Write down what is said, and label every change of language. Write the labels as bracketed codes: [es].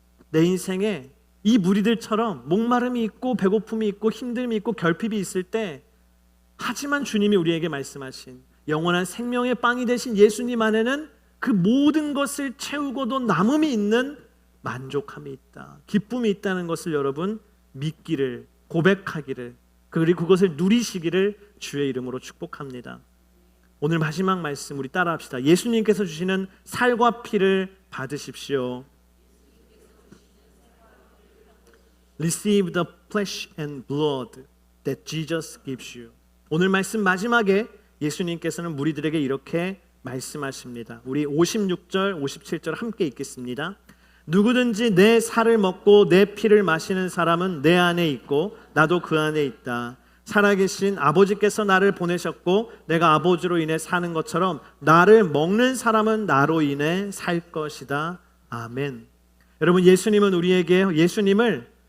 [ko] 내 인생에 이 무리들처럼 목마름이 있고 배고픔이 있고 힘듦이 있고 결핍이 있을 때, 하지만 주님이 우리에게 말씀하신 영원한 생명의 빵이 되신 예수님 안에는 그 모든 것을 채우고도 남음이 있는 만족함이 있다, 기쁨이 있다는 것을 여러분 믿기를, 고백하기를, 그리고 그것을 누리시기를 주의 이름으로 축복합니다. 오늘 마지막 말씀 우리 따라합시다. 예수님께서 주시는 살과 피를 받으십시오. [en] Receive the flesh and blood that Jesus gives you. [ko] 오늘 말씀 마지막에 예수님께서는 무리들에게 이렇게 말씀하십니다. 우리 56절, 57절 함께 읽겠습니다. 누구든지 내 살을 먹고 내 피를 마시는 사람은 내 안에 있고 나도 그 안에 있다. 살아계신 아버지께서 나를 보내셨고 내가 아버지로 인해 사는 것처럼 나를 먹는 사람은 나로 인해 살 것이다. 아멘. 여러분, 예수님은 우리에게 예수님을